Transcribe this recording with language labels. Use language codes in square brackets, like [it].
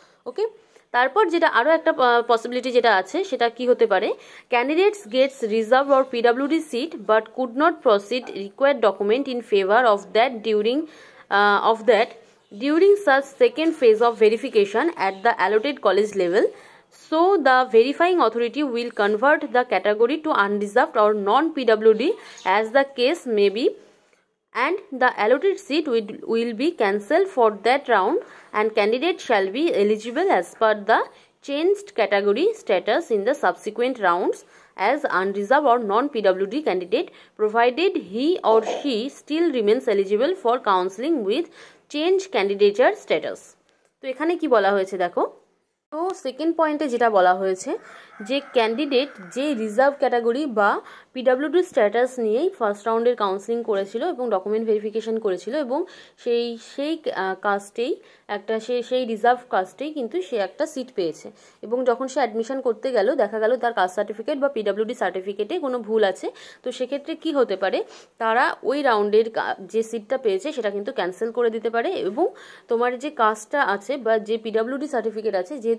[bn] ওকে, তারপর যেটা আরও একটা পসিবিলিটি যেটা আছে সেটা কি হতে পারে, [en] Candidates gets reserve or PWD seat but could not proceed required document in favour of that during such second phase of verification at the allotted college level. So the verifying authority will convert the category to unreserved or non-PWD as the case may be, and the allotted seat will be cancelled for that round and candidate shall be eligible as per the changed category status in the subsequent rounds as unreserved or non-PWD candidate, provided he or she still remains eligible for counselling with changed candidature status. [bn] তো এখানে কি বলা হয়েছে দেখো, তো second পয়েন্টে যেটা বলা হয়েছে যে ক্যান্ডিডেট যে রিজার্ভ ক্যাটাগরি বা পিডাব্লিউডি স্ট্যাটাস নিয়েই ফার্স্ট রাউন্ডের কাউন্সেলিং করেছিল এবং ডকুমেন্ট ভেরিফিকেশন করেছিল এবং সেই কাস্টেই সেই রিজার্ভ কাস্টেই কিন্তু সে একটা সিট পেয়েছে, এবং যখন সে অ্যাডমিশন করতে গেল দেখা গেল তার কাস্ট সার্টিফিকেট বা পিডাব্লিউডি সার্টিফিকেটে কোনো ভুল আছে, তো সেক্ষেত্রে কি হতে পারে, তারা ওই রাউন্ডের যে সিটটা পেয়েছে সেটা কিন্তু ক্যান্সেল করে দিতে পারে এবং তোমার যে কাস্টটা আছে বা যে পিডাব্লিউডি সার্টিফিকেট আছে, যেহেতু